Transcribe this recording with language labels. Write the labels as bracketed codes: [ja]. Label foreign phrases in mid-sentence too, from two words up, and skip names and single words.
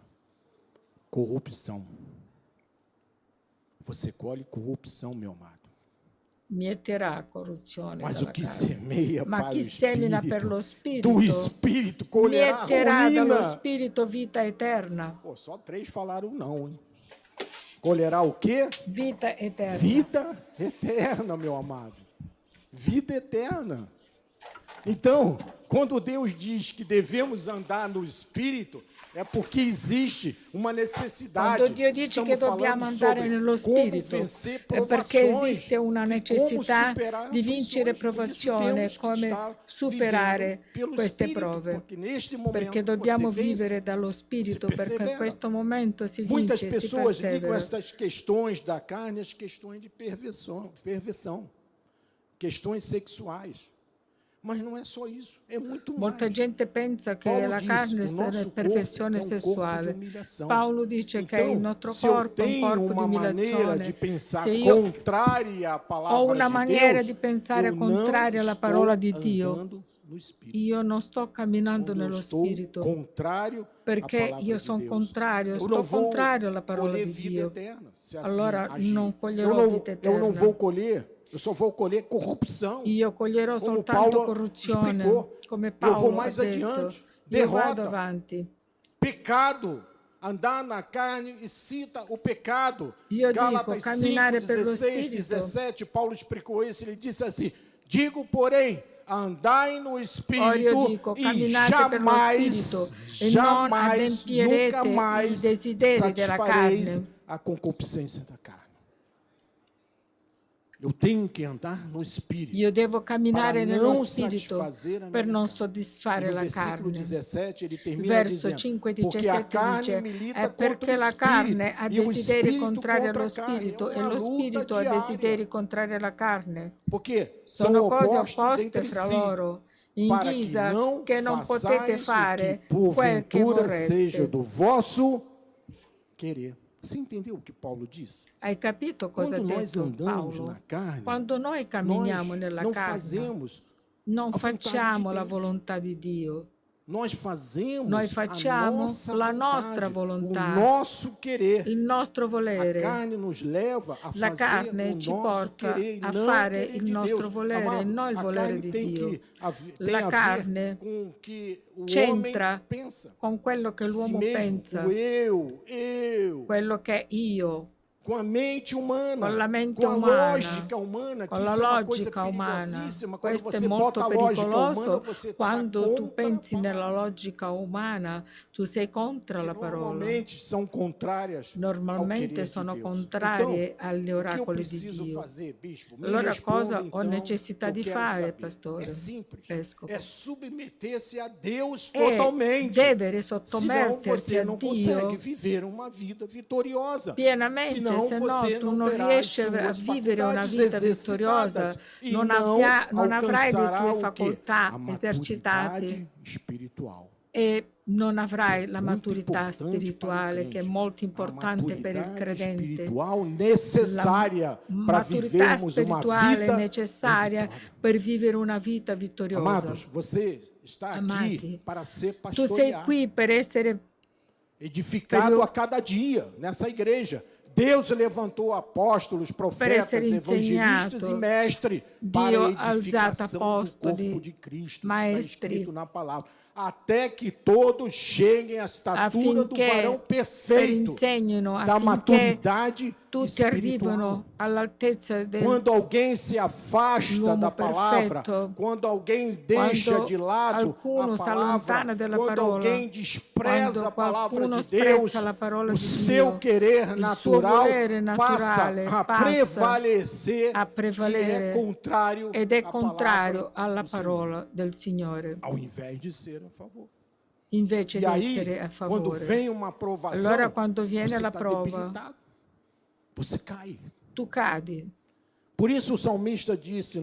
[pt] Corrupção. Você colhe corrupção, meu amado. [it] Mieterà corruzione [pt] Mas o [it] dalla [pt] que carne. semeia [it] Ma [pt] para [it] chi [pt] o [it] semina per [pt] Espírito, [it] lo Spirito [pt] do Espírito colherá [it] mieterà dallo [pt] ruína. [it] Spirito vita eterna. [pt] Pô, só 3 falaram não, hein? Colherá o quê? [it] Vita eterna. [pt] Vida eterna, meu amado. Vida eterna. Então, quando Deus diz que devemos andar no Espírito, é porque existe uma necessidade. [it] Quando Dio dice che dobbiamo andare nello Spirito, è perché esiste una necessità di vincere provazione, come superare queste prove, perché dobbiamo vivere dallo Spirito, perché in questo momento si [pt] Muitas [it] vince, si [pt] pessoas ligam [it] persevera. [pt] essas questões da carne às questões de perversão, questões sexuais. Mas não é só isso, é muito mais. [it] Molta gente pensa che [pt] Paulo [it] la [pt] diz, [it] carne [pt] o nosso [it] è [pt] corpo [it] perfezione [pt] é um corpo de [it] sessuale. [pt] humilhação. [it] Paolo dice che il [pt] Então, [it] nostro [pt] se eu [it] corpo è un [pt] tenho [it] corpo di [pt] uma maneira de [it] umiliazione. [pt] pensar [it] Se io [pt] contrária à palavra [it] ho una [pt] de [it] maniera [pt] Deus, [it] di pensare [pt] eu [it] contraria alla parola di [pt] não [it] Dio, [pt] andando no Espírito. [it] io non sto camminando [pt] Quando eu [it] nello [pt] estou [it] Spirito, [pt] contrário à [it] perché [pt] palavra [it] io [pt] de [it] sono [pt] Deus. [it] contrario, [pt] Eu [it] sto [pt] não vou [it] contrario alla parola [pt] colher [it] di [pt] vida [it] Dio. [pt] eterna, se assim [it] Allora [pt] agir. [it] non coglierò vita [pt] Eu não [it] eterna. [pt] vou colher, eu só vou colher corrupção. [it] Io coglierò [pt] Como [it] soltanto [pt] Paulo [it] corruzione, [pt] explicou. [it] come [pt] Eu vou [it] Paolo ha [pt] mais [it] detto. [pt] adiante. [it] Io vado [pt] Derrota. [it] avanti. [pt] Pecado, andar na carne e cita o pecado. [it] Io [pt] Gálatas [it] dico, camminare [pt] 5, [it] per lo [pt] 16, [it] Spirito. [pt] 17, Paulo explicou isso, ele disse assim, digo, porém, andai no [it] Ora [pt] Espírito [it] io dico, [pt] e [it] camminate per lo Spirito e non [pt] jamais, [it] adempierete [pt] nunca [it] i [pt] mais [it] desideri della [pt] satisfareis [it] carne. [pt] a concupiscência da carne. Eu tenho que andar no Espírito. [it] Io devo camminare [pt] Para [it] nello [pt] não [it] Spirito [pt] satisfazer a [it] per [pt] minha [it] non [pt] carne. [it] soddisfare [pt] E no [it] la [pt] versículo [it] carne. [pt] 17 ele termina [it] Verso [pt] dizendo, [it] 5 e [pt] porque a [it] 17 [pt] carne [it] dice, [pt] milita [it] è [pt] contra [it] perché [pt] o [it] la carne ha [pt] Espírito, e o [it] desideri [pt] Espírito [it] contrari [pt] contra [it] allo [pt] a carne. [it] Spirito [pt] É [it] e [pt] uma [it] lo [pt] luta [it] Spirito ha [pt] diária. [it] desideri contrari alla carne. [pt] Porque são [it] Sono cose [pt] opostos [it] opposte [pt] entre [it] fra [pt] si, [it] loro, in [pt] para que [it] guisa [pt] não [it] che non potete [pt] façais [it] fare [pt] o que [it] quel che [pt] porventura seja [it] vorreste. [pt] do vosso querer. Você entendeu o que Paulo disse? [it] Hai capito cosa ha [pt] Quando nós [it] detto [pt] andamos [it] Paolo? [pt] na carne, [it] Quando noi camminiamo [pt] nós [it] nella [pt] não [it] carne, [pt] fazemos [it] non [pt] a vontade [it] facciamo [pt] de [it] la [pt] Deus. [it] volontà di Dio. [pt] Nós fazemos [it] Noi facciamo [pt] a nossa [it] la [pt] vontade, [it] nostra volontà, [pt] o nosso querer. [it] il nostro [pt] A [it] volere. [pt] carne nos leva a [it] La [pt] fazer [it] carne [pt] o [it] ci [pt] nosso [it] porta [pt] querer, [it] a [pt] não [it] fare [pt] querer [it] il [pt] de [it] nostro [pt] Deus. [it] volere, [pt] Amado, [it] non il [pt] a [it] volere [pt] carne [it] di [pt] tem [it] Dio. [pt] tem [it] La [pt] a ver [it] carne [pt] com o que o [it] c'entra [pt] homem pensa. [it] con quello che [pt] Si [it] l'uomo [pt] mesmo, [it] pensa, [pt] o eu, [it] quello che è io, [pt] com a mente humana, [it] con la mente [pt] com a [it] umana, [pt] lógica humana, que [it] con la [pt] isso é uma coisa [it] logica umana. [pt] perigosíssima. Quando [it] Questo è [pt] você bota [it] molto [pt] a lógica humana, [it] pericoloso. [pt] você está [it] Quando tu [pt] contra a [it] pensi nella [pt] palavra. [it] logica umana, tu sei contro la [pt] Que [it] parola. [pt] normalmente são contrárias ao [it] Normalmente [pt] querer de [it] sono [pt] Deus. [it] contrarie [pt] Então, [it] agli [pt] o que eu [it] oracoli di [pt] preciso [it] Dio. [pt] fazer, bispo? Me [it] Allora [pt] responda, [it] cosa ho [pt] então, [it] necessità [pt] eu [it] di [pt] quero [it] fare, [pt] saber. [it] pastore? [pt] É simples. [it] Vescovo. [pt] É submeter-se a Deus [it] E [pt] totalmente. [it] devere [pt] Senão [it] sottometterti [pt] você [it] a [pt] não [it] Dio [pt] consegue viver uma vida vitoriosa. [it] pienamente, [pt] Senão [it] se no [pt] você [it] tu [pt] não [it] non [pt] terá [it] riesci [pt] as [it] a [pt] suas [it] vivere una [pt] faculdades [it] vita vittoriosa, [pt] exercitadas e [it] non [pt] não [it] avrai le [pt] alcançará [it] tue [pt] o quê? [it] facoltà [pt] A [it] esercitate [pt] maturidade espiritual. [it] e non avrai la maturità spirituale, che è molto importante per il credente. [pt] Necessária para vivermos uma vida [it] necessária per vivere una vita vittoriosa. [pt] Amados, você está aqui para ser [it] tu sei [pt] pastoreado, [it] qui per essere [pt] edificado a cada dia nessa igreja. Deus levantou apóstolos, profetas, evangelistas e mestres para a edificação do corpo de Cristo. Está escrito na palavra. Até que todos cheguem à estatura do varão perfeito, da maturidade [it] tutti arrivano all'altezza del [pt] quando alguém se afasta da palavra, [it] perfetto, [pt] quando alguém deixa de lado a palavra, quando alguém despreza a palavra de Deus, o seu querer natural passa a prevalecer [it] ed è contrario alla parola del Signore. [pt] Ao invés de ser a favor. [it] Invece di essere a favore. [pt] Quando vem uma provação, [it] allora quando viene la prova, [pt] você cai. [it] Tu cadi. [pt] Por isso o salmista disse no